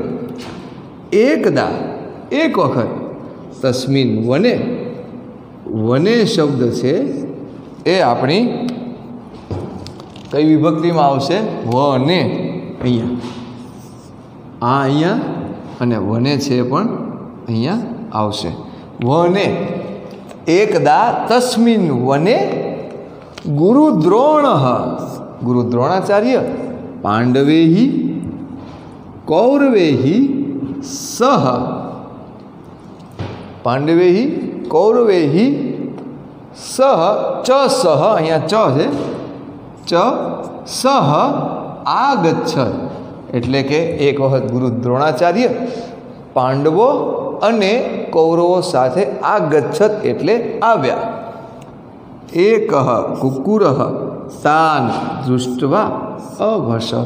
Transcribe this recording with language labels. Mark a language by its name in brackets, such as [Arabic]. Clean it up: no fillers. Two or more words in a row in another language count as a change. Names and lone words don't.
[Gujarati] એકદા એક વખત [Sanskrit] तस्मिन वने, [Gujarati] વને શબ્દ છે એ આપણી કઈ વિભક્તિમાં આવશે? વને। અહીંયા આ અહીંયા અને વને છે પણ અહીંયા આવશે। [Sanskrit] वने एकदा तस्मिन वने गुरुद्रोणः, गुरु द्रोणाचार्य पांडवैः कौरवैः सह, पांडवैः कौरवैः [Gujarati] સહ ચ સહ અહીંયા ચ છે [Sanskrit] च सह आगच्छत [Gujarati] એટલે કે એક વખત ગુરુ દ્રોણાચાર્ય પાંડવો અને કૌરવો સાથે આગચ્છત એટલે આવ્યા. [Sanskrit] एक कुकुर तान दृष्टवा अभसत.